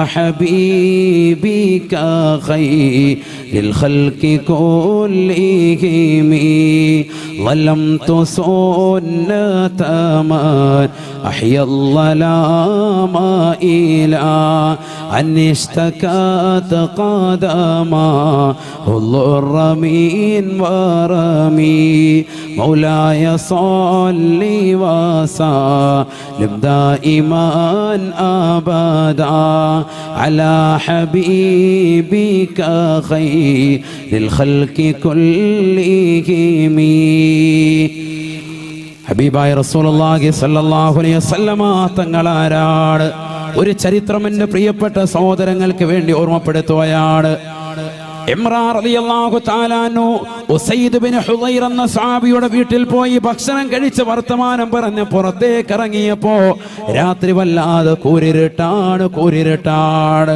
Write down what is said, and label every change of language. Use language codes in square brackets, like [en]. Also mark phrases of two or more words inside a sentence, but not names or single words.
[ar] حبيبك خير الخلق كلهم ظلمت سنة من أحيا الظلام إلى അനിഷ്തകാത قدما الضر من ورمي مولاي صل وسلم دائما أبدا على حبيبك خير الخلق كلهم [ml] ഹബീബായ റസൂലുള്ളാഹി സ്വല്ലല്ലാഹു അലൈഹി വസല്ലമ തങ്ങളാരാണ്? ഒരു ചരിത്രം എൻ്റെ പ്രിയപ്പെട്ട സഹോദരങ്ങൾക്ക് വേണ്ടി ഓർമ്മപ്പെടുത്തുകയാണ്. ഇമ്രാൻ റളിയല്ലാഹു തആല അൻഹു ഉസൈദ് ബിൻ ഹുദൈർ എന്ന സഹാബിയുടെ വീട്ടിൽ പോയി ഭക്ഷണം കഴിച്ച് വർത്തമാനം പറഞ്ഞ് പുറത്തേക്ക് ഇറങ്ങിയപ്പോ രാത്രി വല്ലാതെ കൂരിരുട്ടാണ്.